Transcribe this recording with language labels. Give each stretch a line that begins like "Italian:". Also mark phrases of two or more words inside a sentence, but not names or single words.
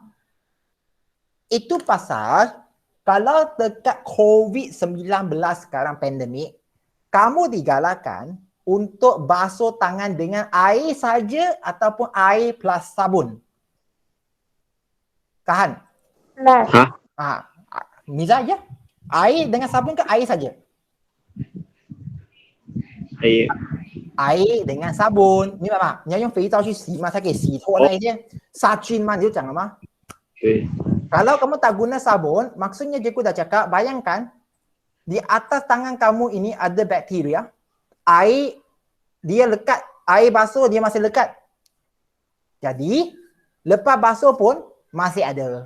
Malay: Itu pasal kalau dekat COVID-19 sekarang pandemik, kamu digalakkan untuk basuh tangan dengan air saja ataupun air plus sabun. Kahan? Hah? Miza je. Air dengan sabun ke air saja? Air dengan sabun，
Chinese: 明白吗？你要用肥皂去洗嘛，才可以洗脱那一些杀菌嘛，你就讲了吗？对。
Malay: Kalau kamu tak guna sabun, maksudnya cikgu dah cakap, bayangkan di atas tangan kamu ini ada bakteria, air dia lekat, air basuh dia masih lekat. Jadi, lepas basuh pun masih ada.